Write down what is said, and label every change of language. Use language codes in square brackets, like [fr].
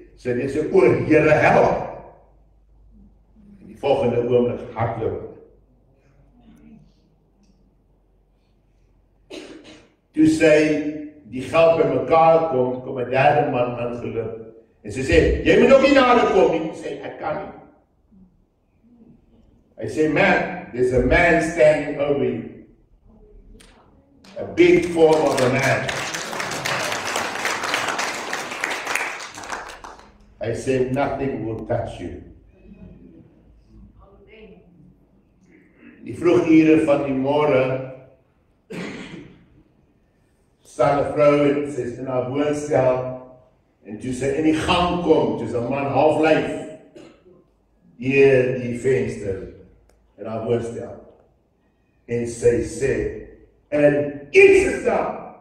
[af] Sy het net sê, o Here help. En die volgende oomblik hardloop. Toe sy die geld bymekaar kom 'n derde man aangeloop. En sy sê, jy moet ook nie nader kom nie. Sy sê, ek kan nie. Hy sê, [en] man, there's a man standing over you. A big form of a man. I say nothing will touch you. [af] Die vroegure van die môre staan 'n vrou en sy is in haar woonstel en toe sy in die gang kom, toe is 'n man half lyf. deur die venster in haar woonstel. En sy sê, en iets is daar.